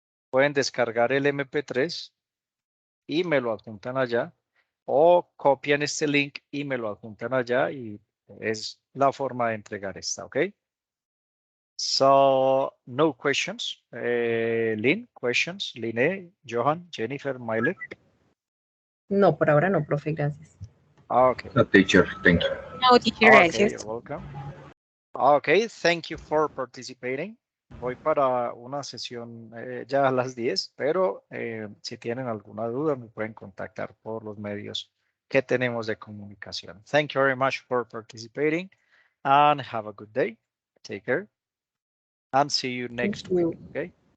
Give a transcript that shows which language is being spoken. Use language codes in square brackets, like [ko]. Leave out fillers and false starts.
[es] Pueden descargar el MP3 y me lo adjuntan allá o copian este link y me lo adjuntan allá y es la forma de entregar esta, ¿ok? [en] So, no questions. Lynn, questions? Liné, Johan, Jennifer, Miley? [es] No, por ahora no, profe, gracias. [en] Okay. No, teacher, thank you. No, teacher, Okay, [es] gracias. [en] you're welcome. Okay, thank you for participating. [es] Voy para una sesión ya a las 10, pero si tienen alguna duda me pueden contactar por los medios que tenemos de comunicación. [en] Thank you very much for participating and have a good day. Take care and see you next week. Okay.